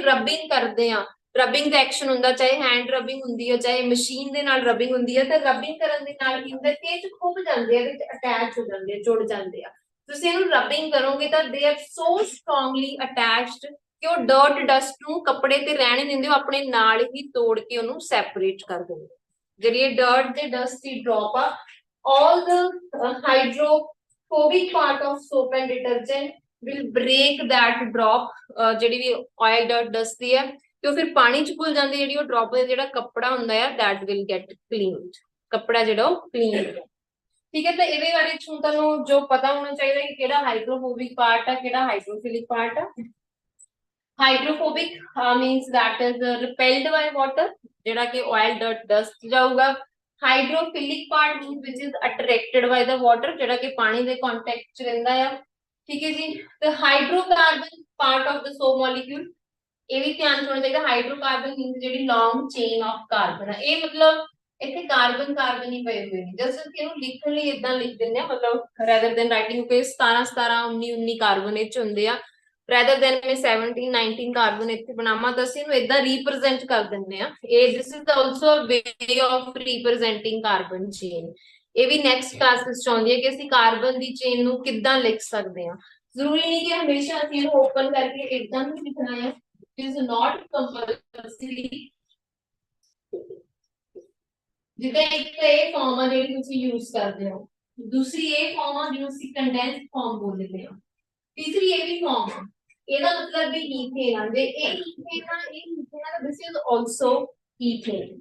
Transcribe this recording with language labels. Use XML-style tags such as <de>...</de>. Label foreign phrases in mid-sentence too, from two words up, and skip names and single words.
<pa>ਰਬਿੰਗ ਕਰਦੇ ਆ ਰਬਿੰਗ ਦਾ ਐਕਸ਼ਨ ਹੁੰਦਾ ਚਾਹੇ</pa> <en>hand rubbing</en> <pa>ਹੁੰਦੀ ਹੈ ਚਾਹੇ ਮਸ਼ੀਨ ਦੇ ਨਾਲ ਰਬਿੰਗ ਹੁੰਦੀ ਹੈ ਤਾਂ ਰਬਿੰਗ ਕਰਨ ਦੇ ਨਾਲ ਕੀ ਹੁੰਦਾ ਕਿ ਇਹ ਖੁੱਭ ਜਾਂਦੇ ਆ ਵਿੱਚ ਅਟੈਚ ਹੋ ਜਾਂਦੇ ਆ ਜੁੜ ਜਾਂਦੇ ਆ ਤੁਸੀਂ ਇਹਨੂੰ ਰਬਿੰਗ ਕਰੋਗੇ ਤਾਂ</pa> <en>they are so strongly attached</en> <pa>ਕਿ ਉਹ</pa> <en>dirt dust</en> <pa>ਨੂੰ ਕੱਪੜੇ ਤੇ ਰਹਿਣ ਨਹੀਂ ਦਿੰਦੇ ਉਹ ਆਪਣੇ ਨਾਲ ਹੀ ਤੋੜ ਕੇ ਉਹਨੂੰ ਸੈਪਰੇਟ ਕਰ ਦਿੰਦੇ ਜਿਹੜੀ ਇਹ ਡਰਟ ਤੇ ਡਸਟ ਦੀ ਡ੍ਰੌਪ ਆ</pa> <en>all the hydrophobic part of soap and detergent will break that drop</en> <pa>ਜਿਹੜੀ ਵੀ</pa> <en>oil dirt dust</en> <pa>ਦੀ ਹੈ ਤੇ ਉਹ ਫਿਰ ਪਾਣੀ ਚ ਘੁਲ ਜਾਂਦੀ ਜਿਹੜੀ ਉਹ ਡ੍ਰੌਪ ਦਾ ਜਿਹੜਾ ਕੱਪੜਾ ਹੁੰਦਾ ਹੈ</pa> <en>that will get cleaned</en> <pa>ਕੱਪੜਾ ਜਿਹੜਾ ਉਹ ਕਲੀਨ ਠੀਕ ਹੈ ਤਾਂ ਇਹਦੇ ਬਾਰੇ ਹੁਣ ਤੁਹਾਨੂੰ ਜੋ ਪਤਾ ਹੋਣਾ ਚਾਹੀਦਾ ਕਿ ਕਿਹੜਾ</pa> <en>hydrophobic part</en> <pa>ਆ ਕਿਹੜਾ</pa> <en>hydrophilic part</en> <pa>ਆ</pa> <en>Hydrophobic means that is repelled by water,</en> <pa>ਜਿਹੜਾ ਕਿ oil, dirt, dust ਜਾਊਗਾ।</pa> <en>Hydrophilic part means which is attracted by the water,</en> <pa>ਜਿਹੜਾ ਕਿ ਪਾਣੀ ਦੇ contact ਚ ਰਹਿੰਦਾ ਆ। ਠੀਕ ਹੈ ਜੀ। ਤੇ</pa> <en>hydrocarbon part of the soap molecule,</en> <pa>ਇਹ ਵੀ ਧਿਆਨ ਹੋਣਾ ਚਾਹੀਦਾ।</pa> <en>hydrocarbon means</en> <pa>ਜਿਹੜੀ</pa> <en>long chain of carbon</en> <pa>ਹੈ। ਇਹ ਮਤਲਬ ਇੱਥੇ ਕਾਰਬਨ ਕਾਰਬਨ ਹੀ ਪਏ ਹੋਏ ਨੇ। ਜਸਟ ਇਹਨੂੰ ਲਿਖਣ ਲਈ ਇਦਾਂ ਲਿਖ ਦਿੰਦੇ ਆ, ਮਤਲਬ</pa> <en>rather than writing</en> <pa>ਕਿ 17 17 19 19 ਕਾਰਬਨ ਇਹ ਚ ਹੁੰਦੇ ਆ,</pa> <en>rather than</en> <pa>ਮੈਂ 17 19 ਕਾਰਬਨ ਇੱਥੇ ਬਣਾਵਾਂ ਤਾਂ ਅਸੀਂ ਇਹਨੂੰ ਇਦਾਂ ਰੀਪ੍ਰੈਜ਼ੈਂਟ ਕਰ ਦਿੰਦੇ ਆ।</pa> <en>ਇਹ this is also a way of representing carbon chain.</en> <pa>ਇਹ ਵੀ</pa> <en>next classes</en> <pa>ਚ ਆਉਂਦੀ ਹੈ ਕਿ ਅਸੀਂ ਕਾਰਬਨ ਦੀ ਚੇਨ ਨੂੰ ਕਿੱਦਾਂ ਲਿਖ ਸਕਦੇ ਹਾਂ। ਜ਼ਰੂਰੀ ਨਹੀਂ ਕਿ ਹਮੇਸ਼ਾ ਅਸੀਂ ਇਹਨੂੰ ਓਪਨ ਕਰਕੇ ਇਦਾਂ ਹੀ ਲਿਖਣਾ ਹੈ।</pa> <en>is not compulsory।</en> <pa>ਜਿੱਦਾਂ ਇੱਕ ਤਾਂ ਇਹ ਫਾਰਮ ਆ ਜਿਹੜੀ ਤੁਸੀਂ ਯੂਜ਼ ਕਰਦੇ ਹੋ, ਦੂਸਰੀ ਇਹ ਫਾਰਮ ਆ ਜਿਹਨੂੰ ਅਸੀਂ</pa> <en>condensed form</en> <pa>ਬੋਲਦੇ ਹਾਂ, ਤੀਸਰੀ ਇਹ ਵੀ ਫਾਰਮ ਆ। ਇਹਦਾ ਮਤਲਬ ਵੀ ਈਥੇਨ ਆ। ਜੇ ਇਹ ਈਥੇਨ ਆ, ਇਹ ਈਥੇਨ ਆ,</pa> <en>this is also ethane.</en>